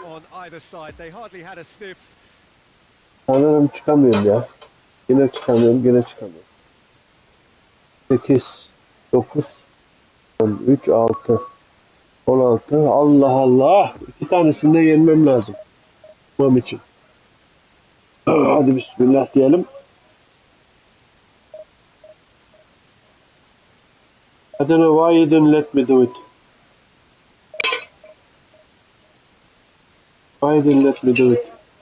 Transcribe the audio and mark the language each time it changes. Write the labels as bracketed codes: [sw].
[en] On either side, they hardly had a sniff. [tr] Sanırım çıkamıyorum ya. Yine çıkamıyorum. 8, 9, 13, 6, 16. Allah Allah. 2 tanesini de yenmem lazım. Mam için. Hadi bismillah diyelim. [en] I don't know why you didn't let me do it. Why you didn't let me do it?